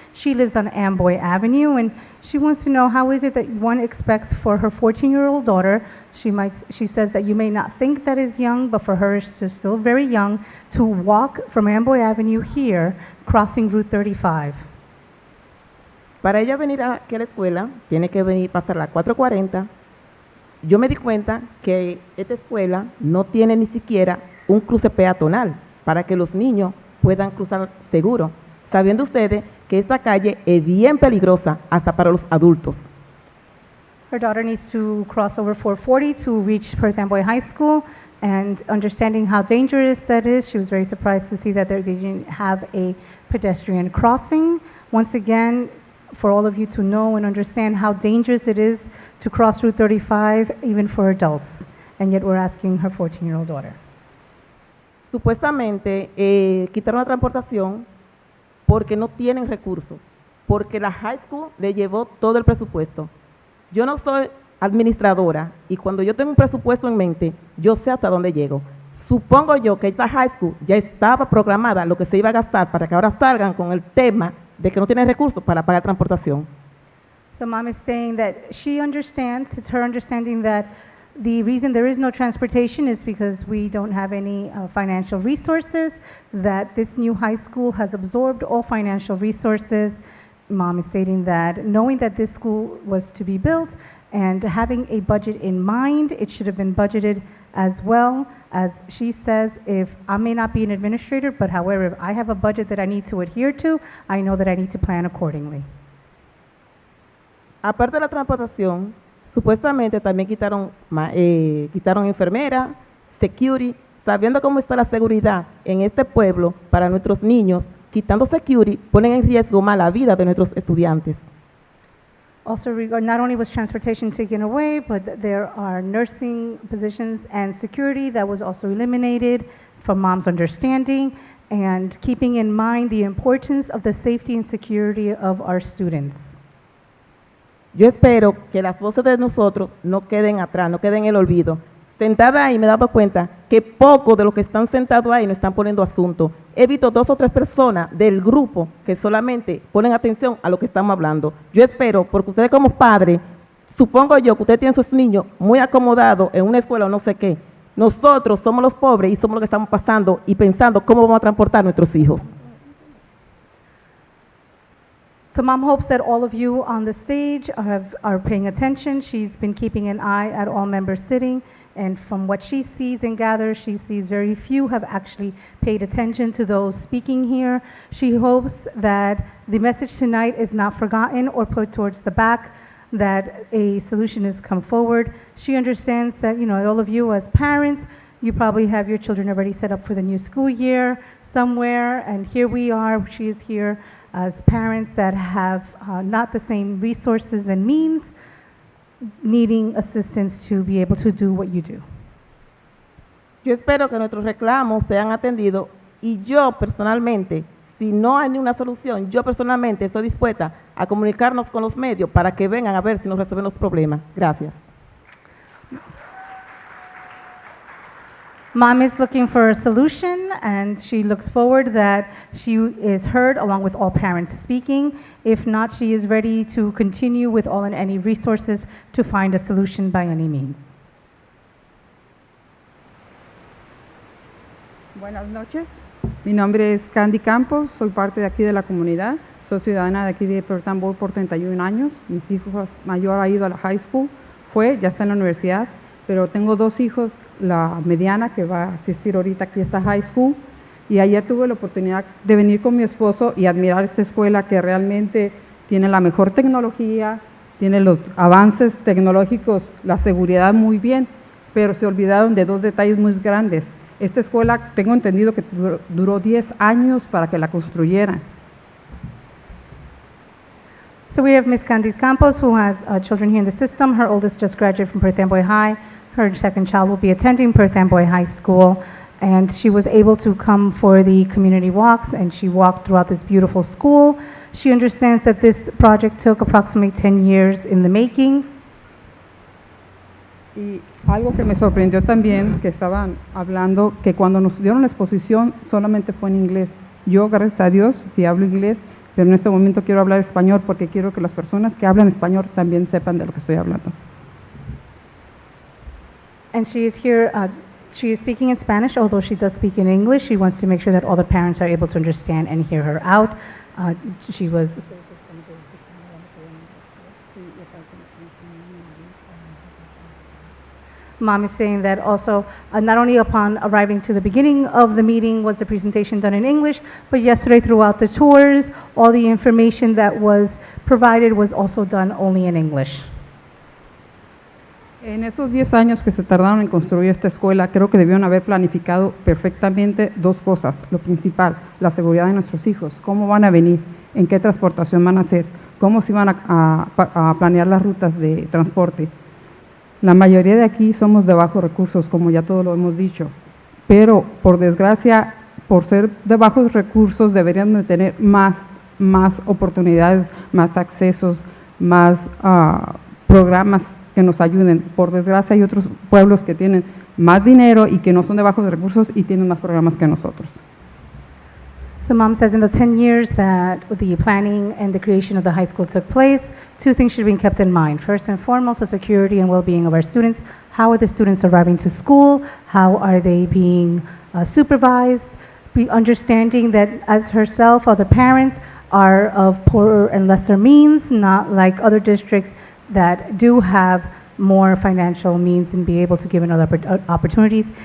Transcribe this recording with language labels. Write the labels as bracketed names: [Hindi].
[English] She lives on Amboy Avenue, and she wants to know how is it that one expects for her 14-year-old daughter. She says that you may not think that is young, but for her she's still very young to walk from Amboy Avenue here, crossing Route 35. [Spanish] Para ella venir aquí a la escuela, tiene que venir, pasar la 440. Yo me di cuenta que esta escuela no tiene ni siquiera un cruce peatonal para que los niños puedan cruzar seguro, sabiendo ustedes que esta calle es bien peligrosa hasta para los adultos. [English] Her daughter needs to cross over 440 to reach Perth Amboy High School, and understanding how dangerous that is, she was very surprised to see that they didn't have a pedestrian crossing. Once again, for all of you to know and understand how dangerous it is to cross Route 35, even for adults, and yet we're asking her 14-year-old daughter. [Spanish] Supuestamente quitaron la transportación porque no tienen recursos, porque la high school le llevó todo el presupuesto. Yo no soy administradora y cuando yo tengo un presupuesto en mente, yo sé hasta dónde llego. Supongo yo que esta high school ya estaba programada lo que se iba a gastar para que ahora salgan con el tema de que no tienen recursos para pagar transportación. [English] So mom is saying that she understands, it's her understanding that the reason there is no transportation is because we don't have any financial resources, that this new high school has absorbed all financial resources. Mom is stating that knowing that this school was to be built and having a budget in mind, it should have been budgeted as well. As she says, if I may not be an administrator, but however, if I have a budget that I need to adhere to, I know that I need to plan accordingly. [Spanish] Aparte de la transportación, supuestamente también quitaron enfermeras, security, sabiendo cómo está la seguridad en este pueblo para nuestros niños, quitando security, ponen en riesgo más la vida de nuestros estudiantes. [English] Also, not only was transportation taken away, but there are nursing positions and security that was also eliminated from mom's understanding, and keeping in mind the importance of the safety and security of our students. [Spanish] Yo espero que las voces de nosotros no queden atrás, no queden en el olvido. Sentada ahí me he dado cuenta que pocos de los que están sentados ahí no están poniendo asunto. He visto 2 o 3 personas del grupo que solamente ponen atención a lo que estamos hablando. Yo espero, porque ustedes como padres, supongo yo que ustedes tienen sus niños muy acomodados en una escuela o no sé qué. Nosotros somos los pobres y somos los que estamos pasando y pensando cómo vamos a transportar a nuestros hijos. [English] So mom hopes that all of you on the stage are paying attention. She's been keeping an eye at all members sitting, and from what she sees and gathers, she sees very few have actually paid attention to those speaking here. She hopes that the message tonight is not forgotten or put towards the back, that a solution has come forward. She understands that, you know, all of you as parents, you probably have your children already set up for the new school year somewhere, and here we are, she is here as parents that have not the same resources and means, needing assistance to be able to do what you do. [Spanish] Yo espero que nuestros reclamos sean atendidos y yo personalmente, si no hay ninguna solución, yo personalmente estoy dispuesta a comunicarnos con los medios para que vengan a ver si nos resuelven los problemas. Gracias. [English] Mom is looking for a solution, and she looks forward that she is heard along with all parents speaking. If not, she is ready to continue with all and any resources to find a solution by any means. [Spanish] Buenas noches. Mi nombre es Candy Campos, soy parte de aquí de la comunidad. Soy ciudadana de aquí de Perth Amboy por 31 años. Mis hijos mayor ha ido a la high school, ya está en la universidad, pero tengo 2 hijos, la mediana que va a asistir ahorita aquí a esta high school, y ayer tuve la oportunidad de venir con mi esposo y admirar esta escuela que realmente tiene la mejor tecnología, tiene los avances tecnológicos, la seguridad muy bien, pero se olvidaron de 2 detalles muy grandes. Esta escuela, tengo entendido que duró 10 años para que la construyeran. [English] So we have Ms. Candice Campos, who has children here in the system. Her oldest just graduated from Perth Amboy High. Her second child will be attending Perth Amboy High School, and she was able to come for the community walks, and she walked throughout this beautiful school. She understands that this project took approximately 10 years in the making. [Spanish] Y algo que me sorprendió también, que estaban hablando, que cuando nos dieron la exposición solamente fue en inglés. Yo, gracias a Dios, sí hablo inglés, pero en este momento quiero hablar español porque quiero que las personas que hablan español también sepan de lo que estoy hablando. [English] And she is here, she is speaking in Spanish, although she does speak in English. She wants to make sure that all the parents are able to understand and hear her out. She was... Mom is saying that also, not only upon arriving to the beginning of the meeting was the presentation done in English, but yesterday throughout the tours, all the information that was provided was also done only in English. [Spanish] En esos 10 años que se tardaron en construir esta escuela, creo que debieron haber planificado perfectamente dos cosas. Lo principal, la seguridad de nuestros hijos, cómo van a venir, en qué transportación van a hacer, cómo se van a planear las rutas de transporte. La mayoría de aquí somos de bajos recursos, como ya todos lo hemos dicho, pero por desgracia, por ser de bajos recursos, deberían de tener más oportunidades, más accesos, más programas que nos ayuden. Por desgracia, hay otros pueblos que tienen más dinero y que no son de bajos recursos y tienen más programas que nosotros. [English] So Mom says in the 10 years that the planning and the creation of the high school took place, two things should be kept in mind. First and foremost, the security and well-being of our students. How are the students arriving to school? How are they being supervised? Understanding that as herself, other parents are of poorer and lesser means, not like other districts that do have more financial means and be able to give other opportunities.